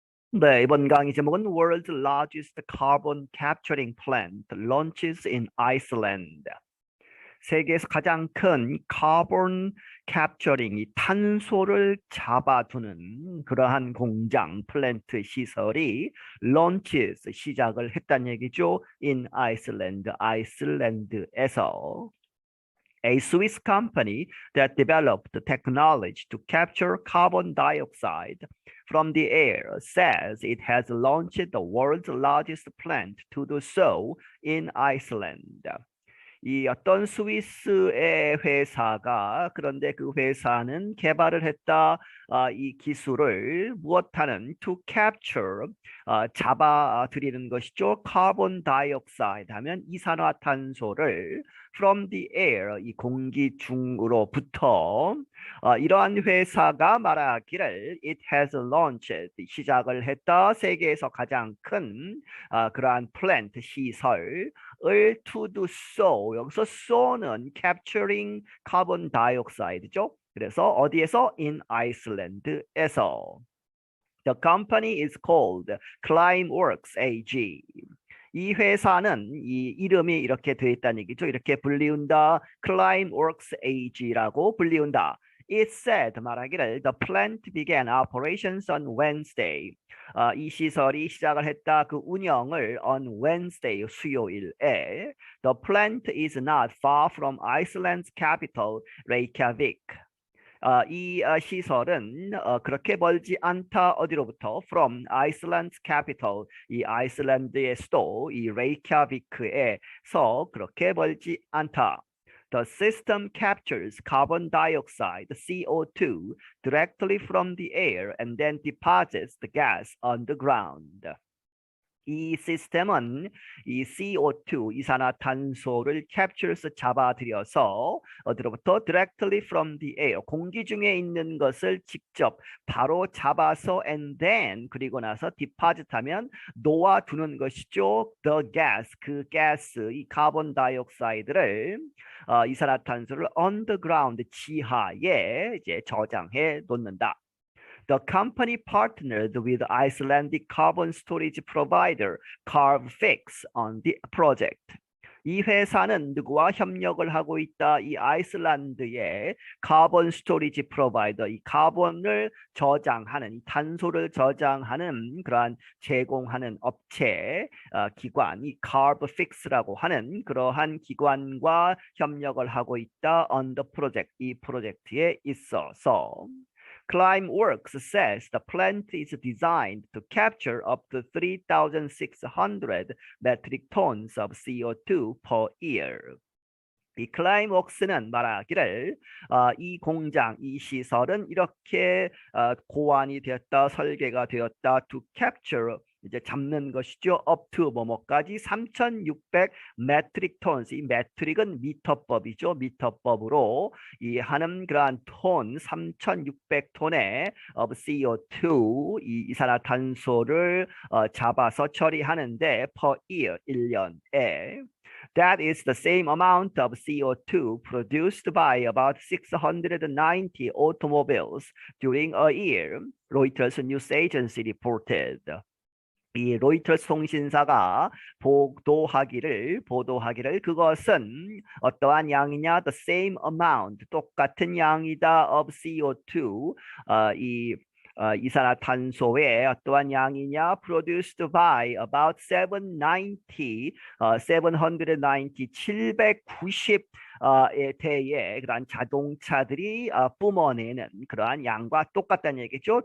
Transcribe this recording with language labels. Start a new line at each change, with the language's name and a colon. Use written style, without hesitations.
Korean: 네, 이번 강의 제목은
English: World's Largest Carbon Capturing Plant Launches in Iceland.
Korean: 세계에서 가장 큰 카본 캡처링, 이 탄소를 잡아두는 그러한 공장, 플랜트 시설이 launches, 시작을 했다는 얘기죠.
English: in Iceland,
Korean: 아이슬란드에서.
English: A Swiss company that developed the technology to capture carbon dioxide from the air says it has launched the world's largest plant to do so in Iceland.
Korean: 이 어떤 스위스의 회사가 그런데 그 회사는 개발을 했다. 이 기술을 무엇하는
English: to capture
Korean: 잡아들이는 것이죠. carbon dioxide 하면 이산화탄소를
English: from the air
Korean: 이 공기 중으로부터 이러한 회사가 말하기를
English: it has launched
Korean: 시작을 했다. 세계에서 가장 큰 그러한 플랜트 시설 을
English: to do so
Korean: 여기서 so는 capturing carbon dioxide죠. 그래서 어디에서 in Iceland에서.
English: The company is called Climeworks AG.
Korean: 이 회사는 이 이름이 이렇게 되어 있다는 얘기죠. 이렇게 불리운다. Climeworks AG라고 불리운다.
English: It said 말하기를 the plant began operations on Wednesday.
Korean: 이 시설이 시작을 했다. 그 운영을
English: on Wednesday
Korean: 수요일에.
English: The plant is not far from Iceland's capital Reykjavik.
Korean: 이 시설은 그렇게 멀지 않다. 어디로부터?
English: From Iceland's capital.
Korean: 이 아이슬란드의 수도 이 레이캬비크에서 그렇게 멀지 않다.
English: The system captures carbon dioxide, CO2, directly from the air and then deposits the gas on the ground.
Korean: 이 시스템은 이 CO2 이산화탄소를 captures 잡아들여서 어디로부터
English: directly from the air
Korean: 공기 중에 있는 것을 직접 바로 잡아서 and then 그리고 나서 deposit하면 놓아두는 것이죠. The gas 그 가스 이 카본 다이옥사이드를 이산화탄소를
English: on the ground
Korean: 지하에 이제 저장해 놓는다.
English: The company partnered with Icelandic carbon storage provider Carbfix on the project.
Korean: 이 회사는 누구와 협력을 하고 있다? 이 아이슬란드의 카본 스토리지 프로바이더, 이 카본을 저장하는, 이 탄소를 저장하는 그러한 제공하는 업체, 기관, 이 Carbfix라고 하는 그러한 기관과 협력을 하고 있다.
English: on the project,
Korean: 이 프로젝트에 있어서.
English: Climeworks says the plant is designed to capture up to 3,600 metric tons of CO2 per year.
Korean: 이 클라임웍스는 말하기를 이 공장, 이 시설은 이렇게 고안이 되었다, 설계가 되었다. To capture 이제 잡는 것이죠.
English: up to
Korean: 뭐뭐까지
English: 3,600 metric tons.
Korean: 이 metric은 미터법이죠. 미터법으로 이 하는 그러한 톤 3,600톤의 of CO2 이 이산화탄소를 잡아서 처리하는데
English: per year
Korean: 1년에.
English: That is the same amount of CO2 produced by about 690 automobiles during a year, Reuters news agency reported.
Korean: 이 로이터스 통신사가 보도하기를 그것은 어떠한 양이냐?
English: The same amount,
Korean: 똑같은 양이다 of CO2, 이산화탄소의 어떠한 양이냐?
English: Produced by about
Korean: 790 대의 그러한 자동차들이 뿜어내는 그러한 양과 똑같다는 얘기죠.